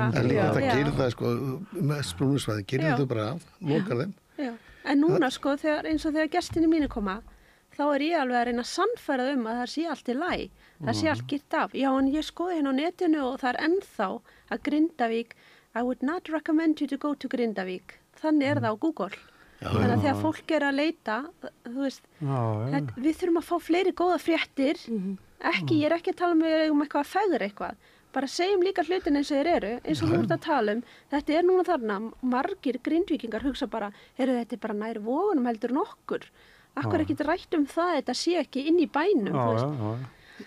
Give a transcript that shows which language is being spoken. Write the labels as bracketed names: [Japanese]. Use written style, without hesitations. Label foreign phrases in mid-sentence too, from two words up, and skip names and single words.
[Icelandic] En líka þetta gerir það, sko, með sprungusvæði, gerir þau bara af, lokar þeim. Já, en núna, sko, eins og þegar gestinni mínu koma, þá ég alveg að reyna að sannfæra það sé allt í lagi, það sé allt girt af. Já, en ég skoði hérna á netinu og það ennþá að Grindavík, [English] I would not recommend you to go to Grindavík. [Icelandic] Þannig það á Google. Þannig að þegar fólk að leita, þú veist, við þurfum að fá fleiri góða fréttir, ég ekki að tala um eitthvað að fegra eitthvað, bara segjum líka hlutin eins og þeir eru, eins og þú ert að tala þetta núna þarna, margir Grindvíkingar hugsa bara, þetta bara nær Vogunum heldur en okkur, akkur ekki rætt það, þetta sé ekki inn í bænum, þú veist.